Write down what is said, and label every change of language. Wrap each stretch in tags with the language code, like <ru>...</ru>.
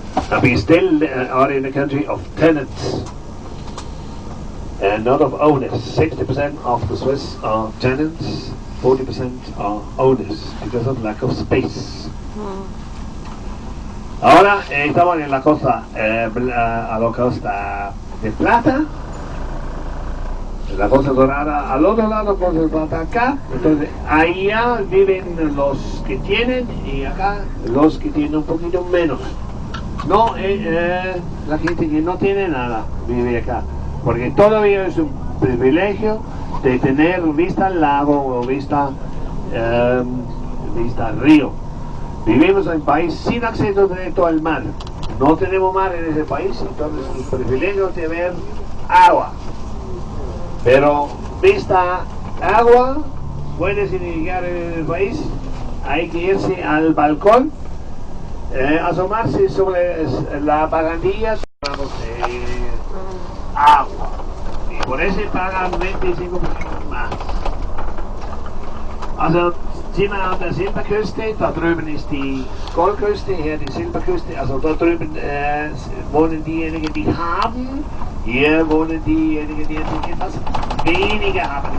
<en>And we still are in a country of tenants and not of owners. 60% of the Swiss are tenants, 40% are owners because of lack of space.</en> <es>Ahora estamos en la costa, a la costa de Plata, la costa dorada al otro lado, costa de Plata acá. Entonces allá viven los que tienen y acá los que tienen un poquito menos. No, la gente que no tiene nada vive acá, porque todavía es un privilegio de tener vista al lago o vista al río. Vivimos en un país sin acceso directo al mar. No tenemos mar en ese país, entonces el privilegio de ver agua. Pero vista agua puede significar en el país hay que irse al balcón, asomarse sobre la barandilla, vamos, agua. Y por eso pagan 25% más.</es> <de>Also, sind wir an der Silberküste, da drüben ist die Goldküste, hier die Silberküste, also dort drüben wohnen diejenigen, die haben, hier wohnen diejenigen, die etwas weniger haben.</de>